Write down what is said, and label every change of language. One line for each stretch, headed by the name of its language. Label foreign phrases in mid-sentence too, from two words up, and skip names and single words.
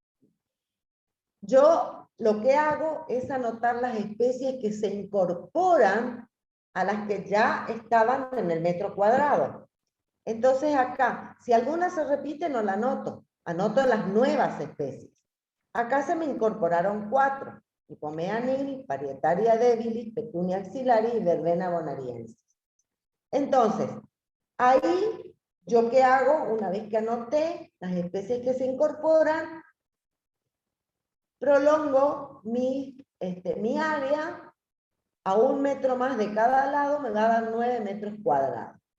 Spanish: Yo lo que hago es anotar las especies que se incorporan a las que ya estaban en el metro cuadrado. Entonces acá, si alguna se repite, no la anoto. Anoto las nuevas especies. Acá se me incorporaron 4. Hipomea nil, Parietaria debilis, Petunia axillaris y Verbena bonariensis. Entonces, ahí, ¿yo qué hago? Una vez que anoté las especies que se incorporan, prolongo mi área a 1 metro más de cada lado, me va a dar 9 metros cuadrados.